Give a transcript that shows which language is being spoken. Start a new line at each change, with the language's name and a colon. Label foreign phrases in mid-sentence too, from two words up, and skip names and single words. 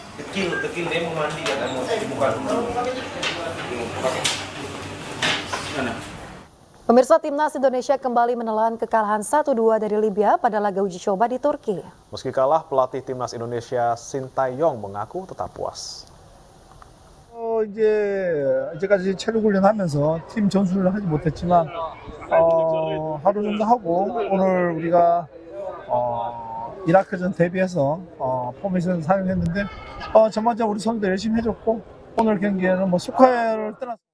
Indonesian: Pemirsa, Timnas Indonesia kembali menelan kekalahan 1-2 dari Libya pada laga uji coba di Turki. Meski kalah, pelatih Timnas Indonesia Sintayong mengaku tetap puas.
Korean: 이제까지 체력 훈련하면서 팀 전술을 하지 못했지만 하루 정도 하고 오늘 우리가 이라크전 대비해서 포메이션을 사용했는데 전반적으로 우리 선수들 열심히 해줬고 오늘 경기에는 스코어를 떠나서